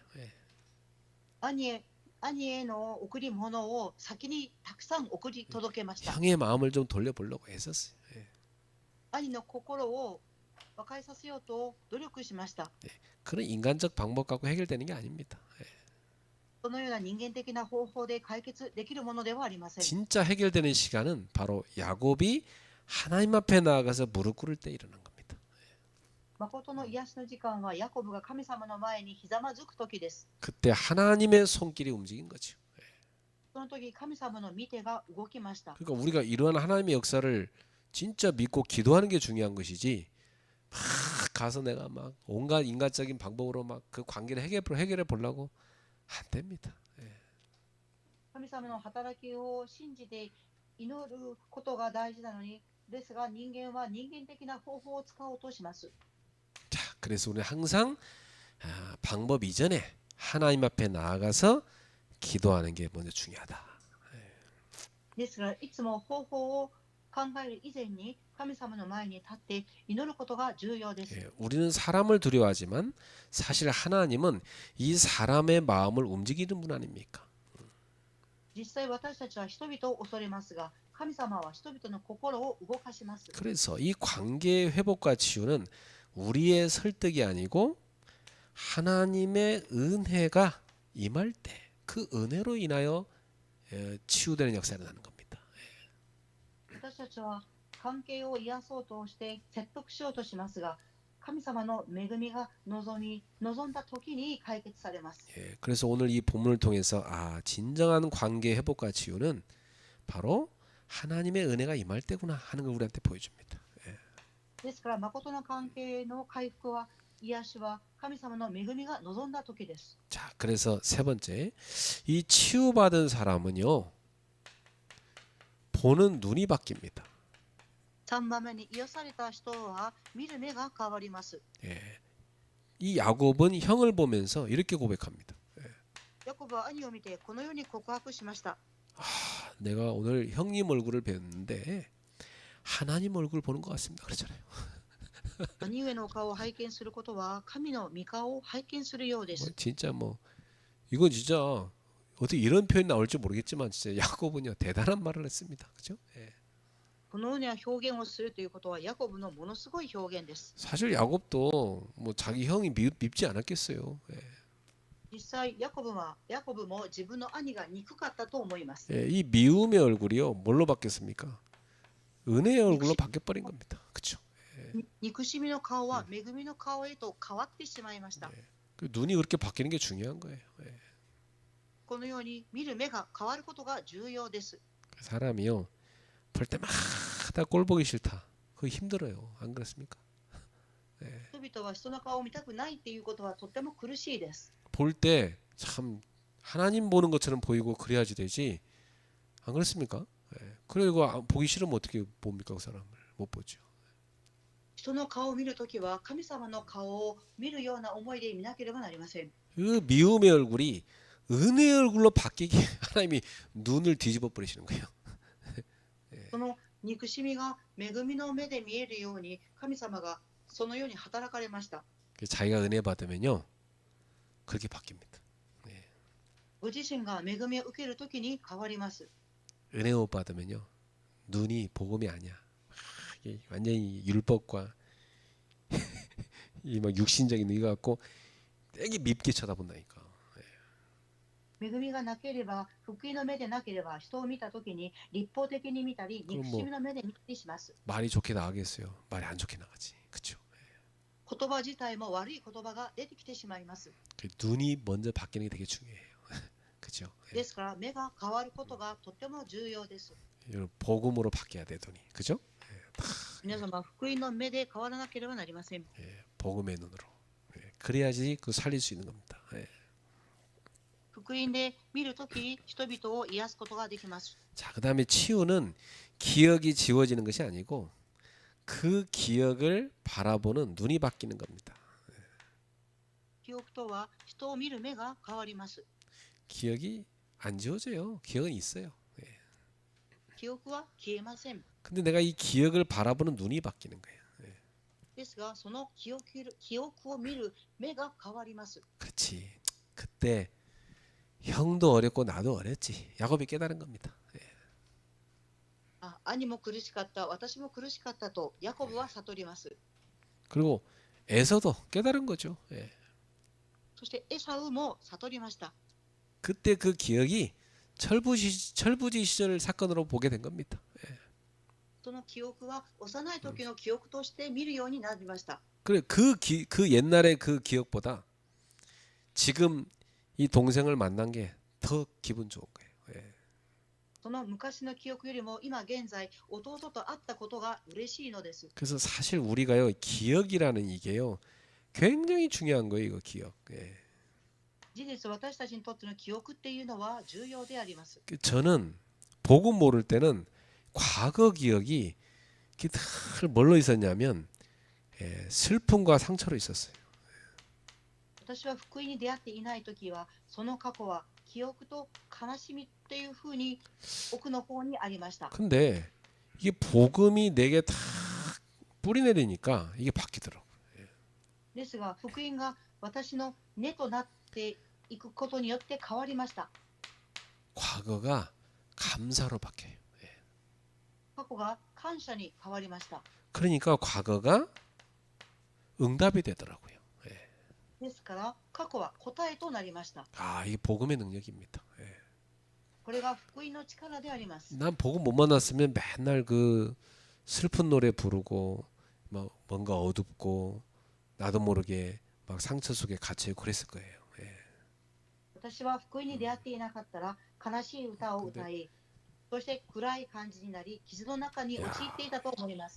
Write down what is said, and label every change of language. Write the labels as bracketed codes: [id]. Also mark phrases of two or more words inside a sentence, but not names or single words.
[ko] 예. [ja] 兄への贈り物を先にたくさん送り届けました。 [ko] 형의 마음을 좀 돌려보려고 했었어요. 예. [ja] 兄の心を和解させようと努力しました。 [ko] 그런 인간적 방법 갖고 해결되는 게 아닙니다. 예. [ja] そのような人間的な方法で解決できるものではありません。 [ko] 진짜 해결되는 시간은 바로 야곱이 하나님 앞에 나아가서 무릎 꿇을 때 일어난 겁니다. [ja] 誠の癒しの時間はヤコブが神様の前にひざまずく時です。 [ko] 그때 하나님의 손길이 움직인 거죠. [ja] その時神様の御手が動きました。 [ko] 그러니까 우리가 이러한 하나님의 역사를 진짜 믿고 기도하는 게 중요한 것이지 막 가서 내가 막 온갖 인간적인 방법으로 막 그 관계를 해결해 보려고 안 됩니다. [ja] 神様の働きを信じて祈ることが大事なのに、ですが人間は人間的な方法を使おうとします。 [ko] 자, 그래서 우리는 항상 방법 이전에 하나님 앞에 나아가서 기도하는 게 먼저 중요하다. [ja] ですからいつも方法を考える以前に神様の前に立って祈ることが重要です。 [ko] 예, 우리는 사람을 두려워하지만 사실 하나님은 이 사람의 마음을 움직이는 분 아닙니까? [ja] 実際私たちは人々を恐れますが、神様は人々の心を動かします。 [ko] 그래서 이 관계의 회복과 치유는 우리의 설득이 아니고 하나님의 은혜가 임할 때 그 은혜로 인하여 치유되는 역사가 나는 겁니다. [ja] 私たちは関係を癒そうとして説得しようとしますが、神様の恵みが望んだ時に解決されます。 [ko] 예, 그래서 오늘 이 본문을 통해서 진정한 관계 회복과 치유는 바로 하나님의 은혜가 임할 때구나 하는 걸 우리한테 보여줍니다. [ja] ですから誠の関係の回復は癒しは神様の恵みが望んだ時です。 [ko] 자, 그래서 세 번째, 이 치유받은 사람은요, 보는 눈이 바뀝니다. [ja] 3 番目に癒された人は見る目が変わります。 [ko] 예, 이 야곱은 형을 보면서 이렇게 고백합니다. [ja] ヤコブは兄を見てこのように告白しました。 [ko] 내가 오늘 형님 얼굴을 뵀는데 하나님 얼굴 보는 것 같습니다. 그렇잖아요. [ja] 兄上の顔を拝見することは神の御顔を拝見するようで [ko] 뭐 [ja] す。 [ko] 진짜 뭐 이건 진짜 어떻게 이런 표현이 나올지 모르겠지만 진짜 야곱은요 대단한 말을 했습니다. 그죠? 예. [ja] このような表現をするということはヤコブのものすごい表現です。 [ko] 사실 야곱도 뭐 자기 형이 밉지 않았겠어요. 예. [ja] 実際ヤコブも自分の兄が憎かったと思います。 [ko] 예, 이 미움의 얼굴이요 뭘로 바뀌었습니까? 은혜의 얼굴로 바뀌어 버린 겁니다. 그렇죠? [ja] 憎しみの顔は恵みの顔へと変わってしまいました。 [ko] 그 눈이 그렇게 바뀌는 게 중요한 거예요. 예. [ja] このように見る目が変わることが重要です。 [ko] 사람이요 볼 때마다 꼴 보기 싫다. 그거 힘들어요. 안 그렇습니까? [ja] 人々は人の顔を見たくないっていうことはとっても苦しいです。 [ko] 볼 때 참 하나님 보는 것처럼 보이고 그래야지 되지. 안 그렇습니까? 예. 그리고 보기 싫으면 어떻게 봅니까? 그 사람을 못 보죠. [ja] 人の顔を見るときは神様の顔を見るような思いで見なければなりません。 [ko] 그 미움의 얼굴이 은혜의 얼굴로 바뀌게 하나님이 눈을 뒤집어 버리시는 거예요. [ja] その憎しみが恵みの目で見えるように神様がそのように働かれました。 [ko] 자기가 은혜 받으면요 그렇게 바뀝니다. [ja] ご自身が恵みを受けるときに変わります。 [ko] 은혜 못 받으면요 눈이 복음이 아니야. 이게 완전히 율법과 이 막 육신적인 눈이 갖고 되게 밉게 쳐다본다니까. [ja] 恵みがなければ、福音の目でなければ、人を見たときに立法的に見たり、憎しみの目で見たりします。 [ko] 말이 좋게 나가겠어요. 말이 안 좋게 나가지. 그렇죠? [ja] 言葉自体も悪い言葉が出てきてしまいます。 [ko] 그 눈이 먼저 바뀌는 게 되게 중요해요. 그렇죠? [ja] ですから、目が変わることがとても重要です。 [ko] 복음으로 바뀌어야 돼 눈이. 그죠? [ja] 皆様、福音の目で変わらなければなりません。 [ko] 복음의 눈으로. 그래야지 그 살릴 수 있는 겁니다. [ja] 福音で見るとき、人々を癒すことができます。 [ko] 자, 그다음에 치유는 기억이 지워지는 것이 아니고 그 기억을 바라보는 눈이 바뀌는 겁니다. [ja] 記憶とは人を見る目が変わります。 [ko] 기억이 안 지워져요. 기억은 있어요. [ja] 記憶は消えません。 [ko] 근데 내가 이 기억을 바라보는 눈이 바뀌는 거예요. [ja] ですが、その記憶を見る目が変わります。 [ko] 그렇지. 그때 형도 어렸고 나도 어렸지. 야곱이 깨달은 겁니다. [ja] 兄も苦しかった、私も苦しかったとヤコブは悟ります。 [ko] 그리고 에서도 깨달은 거죠. 예. [ja] そしてエサウも悟りました。 [ko] 그때 그 기억이 철부지 시절 사건으로 보게 된 겁니다. [ja] その記憶は幼い時の記憶として見るようになりました。 [ko] 그래 그 옛날의 그 기억보다 지금 이 동생을 만난 게 더 기분 좋은 거예요. 예. [ja] その昔の記憶よりも今現在弟と会ったことが嬉しいのです。 [ko] 그래서 사실 우리가요 기억이라는 이게요 굉장히 중요한 거예요. 이거 기억. 예. [ja] 事実、私たちにとっての記憶っていうのは重要であります。 [ko] 저는 복음 모를 때는 과거 기억이 늘 뭘로 있었냐면 슬픔과 상처로 있었어요. [ja] 私は福音に出会っていないときは、その過去は記憶と悲しみっていうふうに奥の方にありました。 [ko] 근데 이게 복음이 내게 다 뿌리 내리니까 이게 바뀌더라고. [ja] ですが、福音が私の根となっていくことによって変わりました。 [ko] 과거가 감사로 바뀌어요. [ja] 過去が感謝に変わりました。 [ko] 그러니까 과거가 응답이 되더라고요. [ja] ですから、過去は答えとなりました。 [ko] 아, 이게 복음의 능력입니다. [ja] これが福音の力であります。 [ko] 난 복음 못 만났으면 맨날 그 슬픈 노래 부르고 뭐 뭔가 어둡고 나도 모르게 막 상처 속에 갇혀 있고 그랬을 거예요. [ja] 私は福音に出会っていなかったら、悲しい歌を歌い、そして暗い感じになり、傷の中に陥っていたと思います。